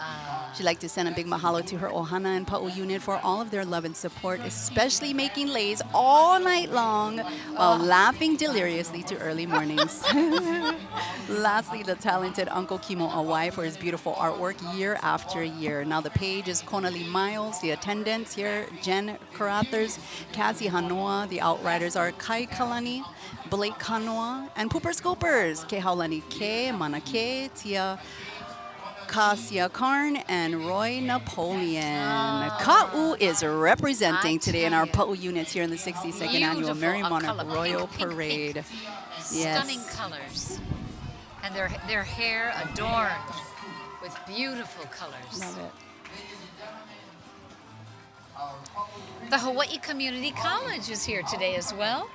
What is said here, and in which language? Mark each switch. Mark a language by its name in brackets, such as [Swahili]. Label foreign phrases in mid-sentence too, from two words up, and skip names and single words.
[English] She'd like to send a big mahalo to her ohana and pa'u unit for all of their love and support, especially making leis all night long while laughing deliriously to early mornings. Lastly, the talented Uncle Kimo Awai for his beautiful artwork year after year. Now the page is Konali Miles, the attendants here, Jen Karathers, Cassie Hanoa, the outriders are Kai Kalani, Blake Kanoa, and Pooper Scopers, Ke Haulani Ke, Manake, Tia Kasia Karn, and Roy Napoleon. Kaʻū is representing today in our Pa'u units here in the 62nd Annual Merrie Monarch Royal Parade. Stunning colors. And their hair adorned with beautiful colors. Love it. The Hawaii Community College is here today as well.